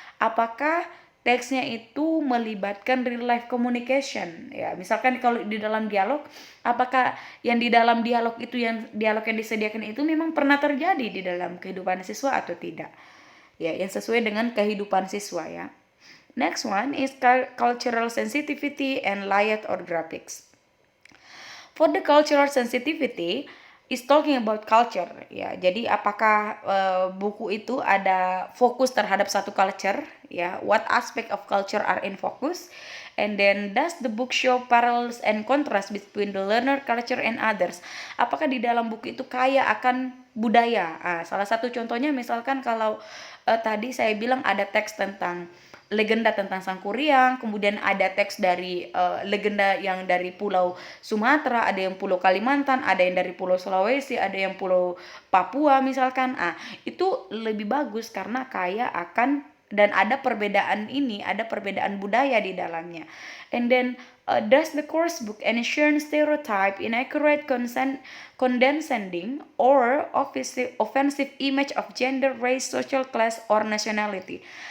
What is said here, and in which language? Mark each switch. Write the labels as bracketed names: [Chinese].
[Indonesian] Apakah teksnya itu melibatkan real life communication ya, misalkan kalau di dalam dialog, apakah yang di dalam dialog itu, yang dialog yang disediakan itu memang pernah terjadi di dalam kehidupan siswa atau tidak ya, yang sesuai dengan kehidupan siswa ya. [English] Next one is cultural sensitivity and layout or graphics. For the cultural sensitivity is talking about culture ya. [Indonesian] Jadi apakah buku itu ada fokus terhadap satu culture ya? [English] What aspect of culture are in focus? And then does the book show parallels and contrast between the learner culture and others? [Indonesian] Apakah di dalam buku itu kaya akan budaya? Salah satu contohnya misalkan kalau tadi saya bilang ada teks tentang legenda tentang Sangkuriang, kemudian ada teks dari legenda yang dari Pulau Sumatera, ada yang Pulau Kalimantan, ada yang dari Pulau Sulawesi, ada yang Pulau Papua misalkan. Itu lebih bagus karena kaya akan, dan ada perbedaan ini, ada perbedaan budaya di dalamnya. [English] And then does the course book ensure stereotype, inaccurate, condescending, or offensive image of gender, race, social class, or nationality?